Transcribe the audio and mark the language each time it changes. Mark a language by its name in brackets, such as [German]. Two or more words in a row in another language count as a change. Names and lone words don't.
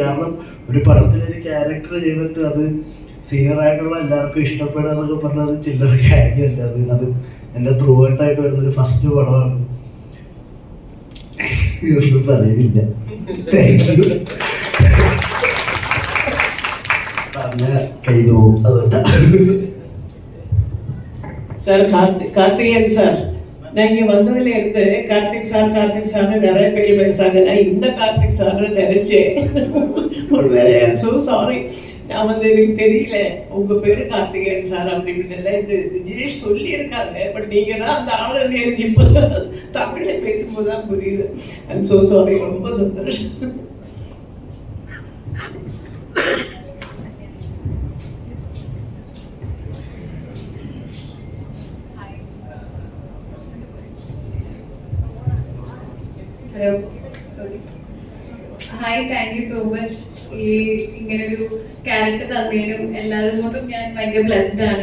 [Malayalam] കാരണം ഒരു പടത്തിലൊരു ക്യാരക്ടർ ചെയ്തിട്ട് അത് സീനിയറായിട്ടുള്ള എല്ലാവർക്കും ഇഷ്ടപ്പെടുക എന്നൊക്കെ പറഞ്ഞത് ചില്ലറ കാര്യമല്ല. അത് എൻ്റെ ത്രൂ ഔട്ടായിട്ട് വരുന്നൊരു ഫസ്റ്റ് പടമാണ്. ഒന്നും പറയുന്നില്ല. [English] thank you. [Malayalam] പറഞ്ഞാൽ കൈ പോവും. അതുകൊണ്ടാണ്. [Tamil] சார் கார்த்திகேயன் சார், நான் இங்கே வந்ததுல இருந்து கார்த்திக் சார்னு நிறைய பேர் பேசுறாங்க. நான் இந்த கார்த்திக் சார்னு நினைச்சேன். ஒரு வேலை [English] so sorry, [Tamil] நான் வந்து எனக்கு தெரியல உங்க பேரு கார்த்திகேயன் சார் அப்படின்னு இது விஜய் சொல்லியிருக்காங்க. பட் நீங்க தான் அந்த ஆளு எனக்கு இப்போ தமிழ்ல பேசும்போது தான் புரியுது. [English] I'm so sorry, [Tamil] ரொம்ப சந்தோஷம். [English] hello, hi, thank you so much [Malayalam] ഈ ഇങ്ങനൊരു ക്യാരക്ടർ തന്നതിനും എല്ലാതും കൊണ്ടും ഞാൻ ഭയങ്കര ബ്ലെസ്ഡ് ആണ്.